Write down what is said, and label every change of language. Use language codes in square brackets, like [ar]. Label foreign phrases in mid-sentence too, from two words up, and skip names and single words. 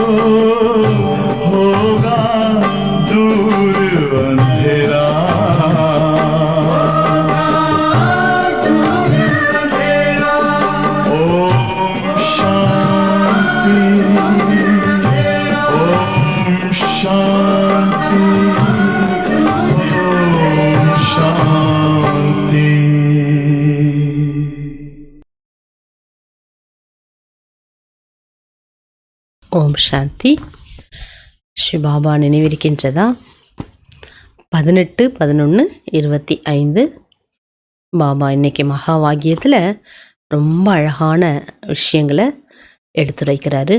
[hi] होगा दूर अंधेरा ओम शांति ओम शांति ओम शांति। ओम शांति. [ta] சிவபாபா நினைவிருக்கின்றதா? 18/11/25 பாபா இன்னைக்கு மகா வாக்கியத்தில் ரொம்ப அழகான விஷயங்களை எடுத்துரைக்கிறாரு.